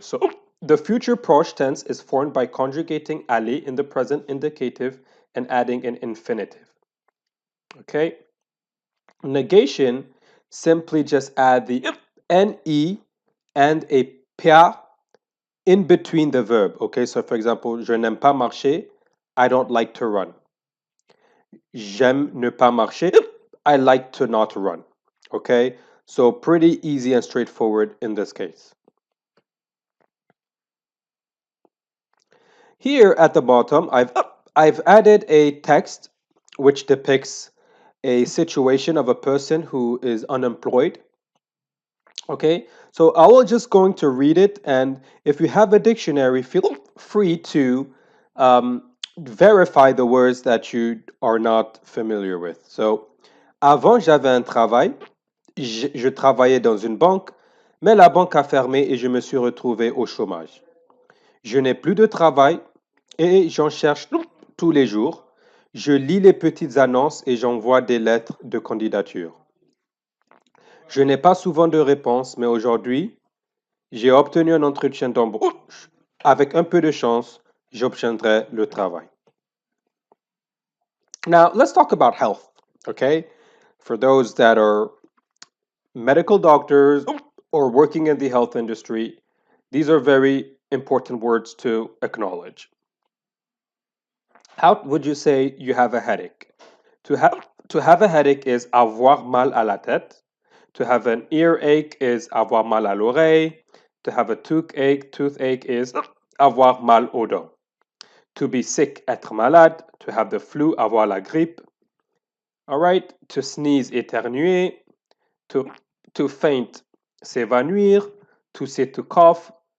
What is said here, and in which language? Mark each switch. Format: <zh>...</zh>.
<en>So the future proche tense is formed by conjugating aller in the present indicative and adding an infinitive. Okay? Negation, simply just add the ne and a pa in between the verb. Okay, so for example,</en> <fr>je n'aime pas marcher,</fr> <en>I don't like to run.</en> <fr>J'aime ne pas marcher,</fr> <en>I like to not run. Okay, so pretty easy and straightforward in this case. Here at the bottom, I've added a text which depicts a situation of a person who is unemployed. Okay, so I will just going to read it, and if you have a dictionary, feel free to verify the words that you are not familiar with.</en> <fr>So, avant j'avais un travail, je travaillais dans une banque, mais la banque a fermé et je me suis retrouvé au chômage. Je n'ai plus de travail et j'en cherche tous les jours. Je lis les petites annonces et j'envoie des lettres de candidature. Je n'ai pas souvent de réponse, mais aujourd'hui, j'ai obtenu un entretien d'embauche. Avec un peu de chance, j'obtiendrai le travail.</fr> <en>Now, let's talk about health, okay? For those that are medical doctors or working in the health industry, these are very important words to acknowledge. How would you say you have a headache? To have a headache is</en> <fr>avoir mal à la tête.</fr> <en>To have an earache is</en> <fr>avoir mal à l'oreille.</fr> <en>To have a toothache is</en> <fr>avoir mal aux dents.</fr> <en>To be sick,</en> <fr>être malade.</fr> <en>To have the flu,</en> <fr>avoir la grippe.</fr> <en>All right. To sneeze, éternuer. To faint, s'évanouir. To say to cough.</en>